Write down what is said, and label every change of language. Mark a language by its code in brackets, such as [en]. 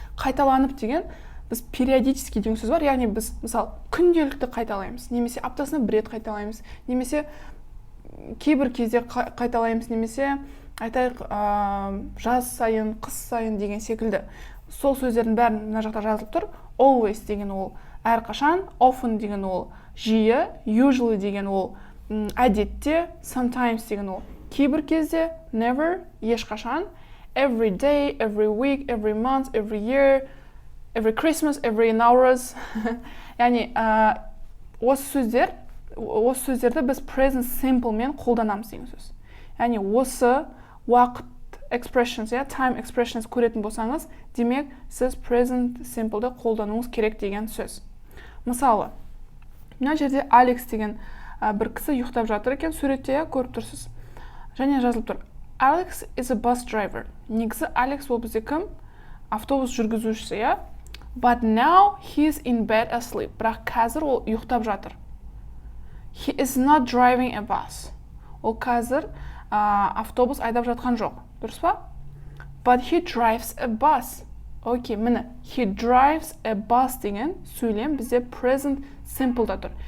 [kk] Қайталанып деген, біз периодически деген сөз бар, яғни біз, мысалы, күнделікті қайталаймыз, немесе аптасына бір рет қайталаймыз, немесе кейбір кезде қайталаймыз, немесе айтайық жаз сайын, қыс сайын деген секілді. Сол сөздердің бәрін мына жақта жазылып тұр. [en] Always [kk] деген ол әрқашан, [en] often [kk] деген ол жиі, [en] usually [kk] деген ол әдетте, [en] sometimes [kk] деген ол кейбір кезде, [en] never, [kk] ешқашан, [en] every day, every week, every month, every year, every Christmas, every Nowruz. [kk] Яғни осы сөздерді біз present simple мен қолданамыз деген сөз. Яғни осы уақыт expressions, time expressions көретін болсаңыз, демек сіз present simple'ды қолдануыңыз керек деген сөз. Мысалы, мына жерде Алекс деген бір кісі ұйықтап жатыр екен, суретте көріп тұрсыз. Және жазылып тұр. [en] Alex is a bus driver. [kk] Негізі Алекс ол бізде кім? Автобус жүргізушісі, [en] But now he's in bed asleep. [kk] Бірақ қазір ол ұйықтап жатыр. [en] He is not driving a bus. [kk] Ол қазір автобус айдап жатқан жоқ. Дұрыс па? [en] But he drives a bus. [kk] Окей, міне. He drives a bus деген сөйлем бізде present simple'да тұр.